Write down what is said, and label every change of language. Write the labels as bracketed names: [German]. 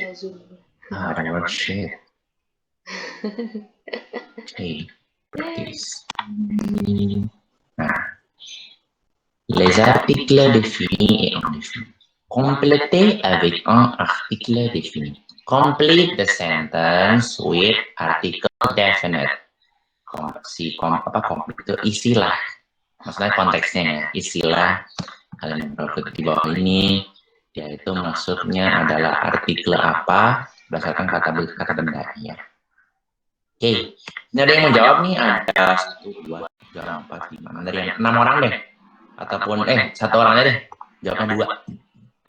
[Indonesian] Ya, Zoom. Ah, ada worksheet. [English] Okay, practice. [French] Nah, les articles définis et indéfinis. Complétez avec un article défini. [English] Complete the sentence with article definite. [Indonesian] Complete itu isilah. Maksudnya konteksnya ya, isilah kalian berikut di bawah ini, yaitu maksudnya adalah artikel apa berdasarkan kata bendanya. Oke, ini ada yang mau jawab nih, ada 1, 2, 3, 4, 5, dari yang 6 orang deh, ataupun 1 orang aja deh, jawabnya 2.